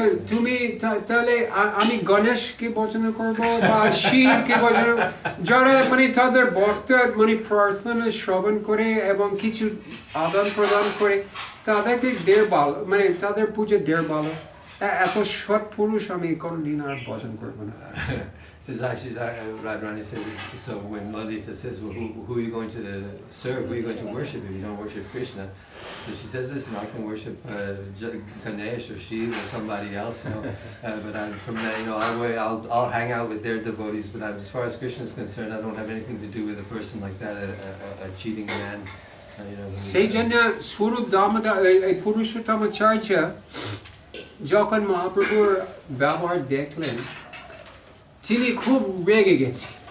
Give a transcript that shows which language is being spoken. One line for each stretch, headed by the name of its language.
Bangla: তুমি তাহলে আমি গণেশকে ভজন করব বা শিবকে ভজন, যারা তাদের ভক্ত প্রার্থনা শ্রবণ করে এবং কিছু আদান প্রদান করে, তাদেরকে দের ভালো, তাদের পূজা দের ভালো। এত সৎ পুরুষ আমি কোনদিন আর ভজন করব না।
English: Radharani says, so when Lalita says, well, who are you going to serve, who are you going to worship if you don't worship Krishna? So she says, listen, I can worship Ganesh or Shiva or somebody else, but from that, I'll hang out with their devotees, but as far as Krishna is concerned, I don't have anything to do with a person like that, a cheating man.
Bangla: সেই জন্য স্বরূপ দামোদর এই পুরুষোত্তমাচার্য যখন মহাপ্রভুর ব্যবহার দেখলেন, তিনি খুব রেগে গেছে।